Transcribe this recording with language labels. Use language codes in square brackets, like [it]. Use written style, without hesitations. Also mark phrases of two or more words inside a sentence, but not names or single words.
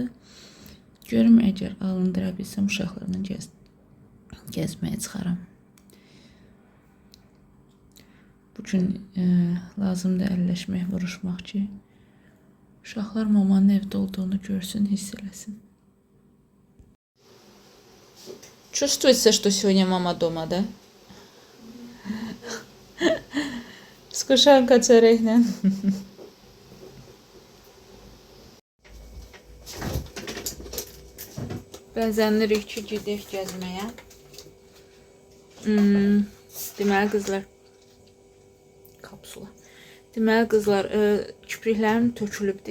[az] Görüm, əgər alındıra bilsəm, uşaqlarla gəzməyə çıxaram. Bugün lazımdır əlləşmək, vuruşmaq ki, uşaqlar mamanın evdə olduğunu görsün, hiss eləsin. [ru] Чувствуется, что сегодня мама дома, да? [az] Скушанка çörəklə. Bəzənlirik ki, gedək gəzməyə. Deməli qızlar, kapsula. Deməli qızlar, kipriklərim tökülübdü.